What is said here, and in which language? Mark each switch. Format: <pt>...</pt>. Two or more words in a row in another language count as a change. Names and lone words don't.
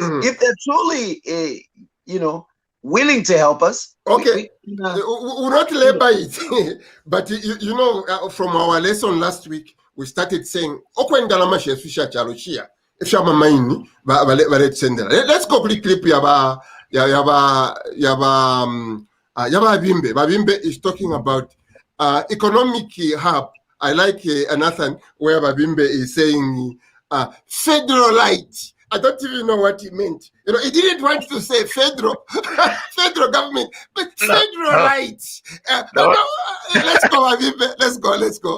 <en>If they're truly, willing to help us. Okay, we'll not labor it, but you know, from our lesson last week, we started saying, let's go quick clip yaba Bimbe. Bimbe is talking about economic hub. I like Nathan where Bimbe is saying federalite. I don't even know what he meant. You know, he didn't want to say federal government, but federalite. Let's go, Bimbe. Let's go.</en>